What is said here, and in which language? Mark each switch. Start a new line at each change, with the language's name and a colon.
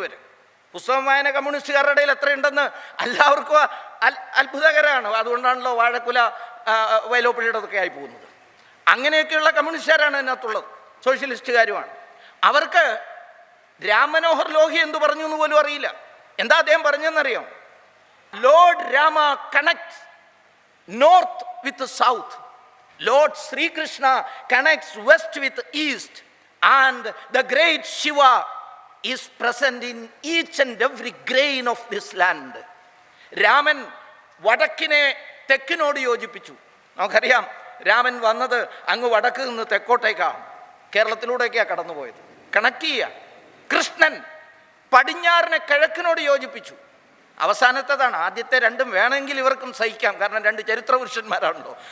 Malayalam: ഇവർ പുസ്തകം വായന കമ്മ്യൂണിസ്റ്റുകാരുടെ ഇടയിൽ എത്രയുണ്ടെന്ന് എല്ലാവർക്കും അത്ഭുതകരമാണ്. അതുകൊണ്ടാണല്ലോ വാഴക്കുല വയലോപ്പിള്ളിയുടെതൊക്കെ ആയി പോകുന്നത്. അങ്ങനെയൊക്കെയുള്ള കമ്മ്യൂണിസ്റ്റുകാരാണ് അതിനകത്തുള്ളത്, സോഷ്യലിസ്റ്റുകാരുമാണ്. അവർക്ക് രാം മനോഹർ ലോഹി എന്തു പറഞ്ഞു എന്ന് പോലും അറിയില്ല. എന്താ അദ്ദേഹം പറഞ്ഞെന്നറിയാം?
English: Lord Rama connects north with the south. Lord Sri Krishna connects west with east. And the great Shiva is present in each and every grain of this land.
Malayalam: Raman വടക്കിനെ തെക്കിനോട് യോജിപ്പിച്ചു. നമുക്കറിയാം, രാമൻ വന്നത് അങ്ങ് വടക്ക് നിന്ന് തെക്കോട്ടേക്കാണ്, കേരളത്തിലൂടെയൊക്കെയാണ് കടന്നുപോയത്. കണക്ട് ചെയ്യുക. കൃഷ്ണൻ പടിഞ്ഞാറിനെ കിഴക്കിനോട് യോജിപ്പിച്ചു. അവസാനത്തേതാണ്. ആദ്യത്തെ രണ്ടും വേണമെങ്കിൽ ഇവർക്കും സഹിക്കാം, കാരണം രണ്ട് ചരിത്ര പുരുഷന്മാരാണല്ലോ.